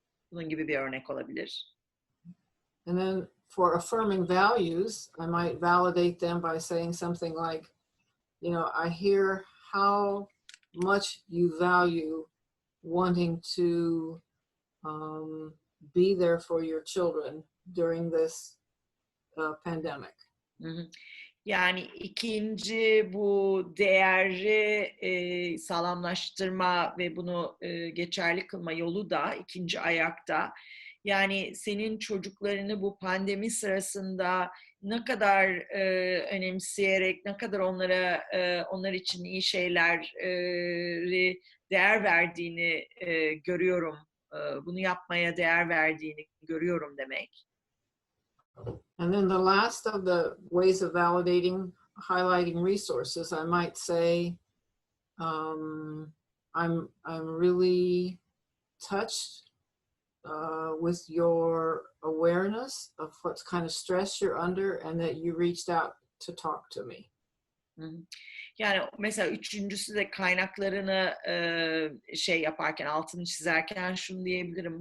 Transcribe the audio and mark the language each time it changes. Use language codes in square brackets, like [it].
[tr] Bunun gibi bir örnek olabilir. [en] And then for affirming values, I might validate them by saying something like, you know, I hear how much you value wanting to be there for your children during this pandemic. [tr] Yani ikinci bu değeri sağlamlaştırma ve bunu geçerli kılma yolu da ikinci ayakta. Yani senin çocuklarını bu pandemi sırasında ne kadar önemseyerek, ne kadar onlar için iyi şeyleri değer verdiğini görüyorum. Bunu yapmaya değer verdiğini görüyorum demek. [en] And then the last of the ways of validating, highlighting resources, I might say, I'm really touched with your awareness of what kind of stress you're under and that you reached out to talk to me. [tr] Yani mesela üçüncüsü de kaynaklarını şey yaparken, altını çizerken şunu diyebilirim.